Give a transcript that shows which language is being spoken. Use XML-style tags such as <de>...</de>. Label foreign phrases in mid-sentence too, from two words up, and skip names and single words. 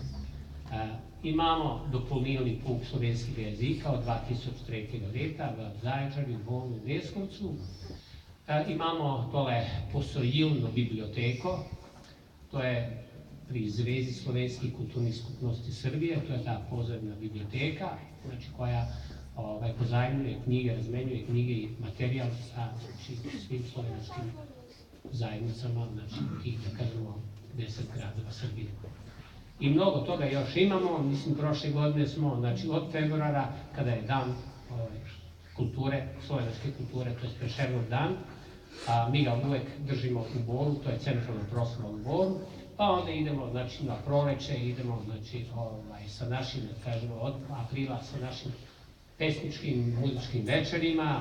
<sl>Imamo dopolnilni pouk slovenskega jezika od 2003. leta v Zaječarju, Bolu in Leskovcu. Imamo tole posojilno biblioteko, to je pri Zvezi slovenskih kulturnih skupnosti Srbije, to je ta pozemna biblioteka,</sl> <sr>koja pozajmljuje knjige, razmenjuje knjige i materijal sa svim slovenačkim zajednicama, tih, da kažemo, 10 gradova Srbije. I mnogo toga još imamo, mislim, prošle godine smo, od februara, kada je dan kulture, slovenačke kulture, to je Prešernov dan, mi ga uvek držimo u Boru, to je centralna proslava u Boru, pa onda idemo na proleće, idemo sa našim, da kažemo, od aprila sa našim pesničkim, muzičkim večerima.</sr>